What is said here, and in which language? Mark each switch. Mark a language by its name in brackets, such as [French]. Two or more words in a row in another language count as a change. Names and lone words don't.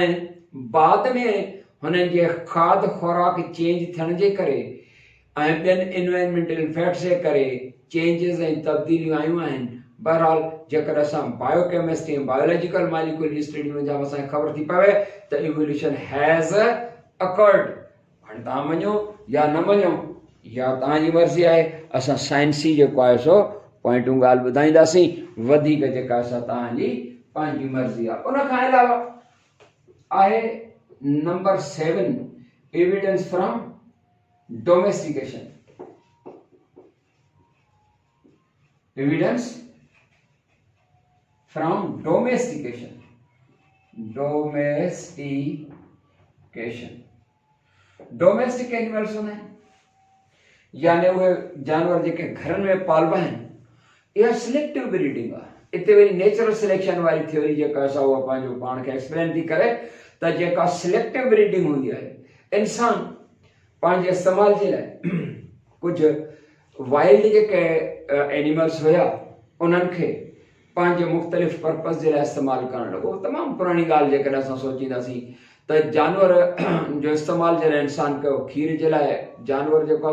[Sindhi] ऐं बाद में हुननि जे खाद खुराक चेंज थियण जे करे ऐं ॿियनि [English] environmental effects [Sindhi] जे करे चेंजिस ऐं तब्दीलियूं आयूं आहिनि। बहरहाल जेकॾहिं असां बायोकेमिस्ट्री ऐं [English] biological molecule [Sindhi] जी स्टडी में जाम असांखे ख़बर थी पवे त [English] evolution has occurred. [Sindhi] हाणे तव्हां मञो या न मञो या तव्हांजी मर्ज़ी आहे। असां साइंसी जेको आहे सो पॉइंटूं ॻाल्हि ॿुधाईंदासीं, वधीक जेका असां तव्हांजी पंहिंजी मर्ज़ी आहे। उन खां अलावा आहे [English] number 7 evidence from domestication. evidence from domestication. domestic animals [Sindhi] होना है यानी वो जानवर जेके घर में पालबा है या [English] selective breeding [Sindhi] आहे इते वरी नेचुरल सिलेक्शन वाली थ्योरी जेका असां उहा पंहिंजो पाण खे एक्सप्लेन थी करे त जेका [English] selective breeding [Sindhi] हूंदी आहे इंसान पंहिंजे इस्तेमाल जे लाइ कुझु वाइल्ड जेके एनिमल्स हुया उन्हनि खे पंहिंजे मुख़्तलिफ़ पर्पज़ जे लाइ इस्तेमालु करणु लॻो तमामु पुराणी ॻाल्हि जेकॾहिं असां सोचींदासीं त जानवर जो इस्तेमालु जे लाइ इंसान कयो खीर जे लाइ जानवर जेको